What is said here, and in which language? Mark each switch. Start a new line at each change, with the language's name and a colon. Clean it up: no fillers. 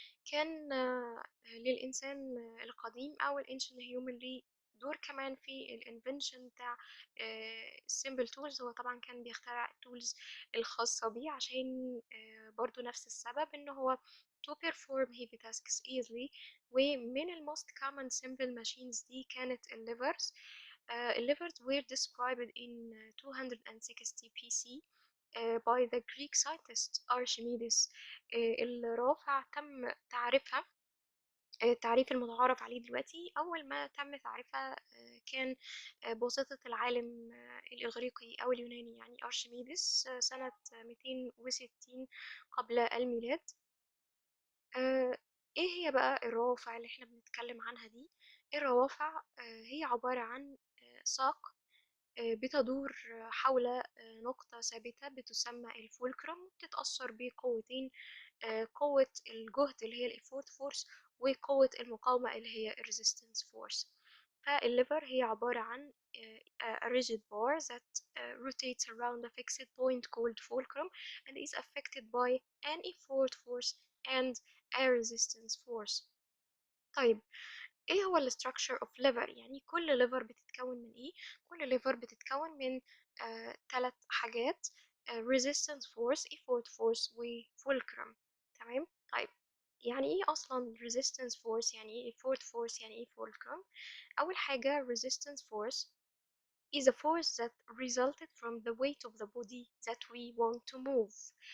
Arabic: كان للإنسان القديم أو الانشن هيومن ليه دور كمان في الانفنشن بتاع السيمبل تولز. هو طبعا كان بيخترع التولز الخاصة بيه عشان برضو نفس السبب إن هو
English: to perform heavy tasks easily.
Arabic: ومن ال
English: most common simple machines
Arabic: دي كانت الليفرز.
English: الليفرز were described in 260 BC by the Greek scientist Archimedes.
Arabic: الروافع تم تعريفها، التعريف المتعارف عليه دلوقتي أول ما تم تعريفها كان بواسطة العالم الإغريقي أو اليوناني يعني أرشميدس سنة 260 قبل الميلاد. ايه هي بقى الروافع اللي احنا بنتكلم عنها دي؟ الروافع هي عبارة عن ساق بتدور حول نقطة ثابتة بتسمى الفولكرم، وبتتأثر بقوتين، قوة الجهد اللي هي الإفورت فورس وقوة المقاومة اللي هي الريزيستنس فورس. فالليفر هي عبارة عن
English: a rigid bar that rotates around a fixed point called fulcrum and is affected by an effort force and a resistance force.
Arabic: طيب ايه هو ال
English: structure of liver؟
Arabic: يعني كل liver بتتكون من ايه؟ كل liver بتتكون من 3 حاجات: resistance force، effort force، و fulcrum. تمام؟ طيب يعني ايه اصلا
English: resistance force؟ يعني ايه effort force؟ يعني ايه fulcrum؟
Arabic: اول حاجة
English: resistance force is a force that resulted from the weight of the body that we want to move.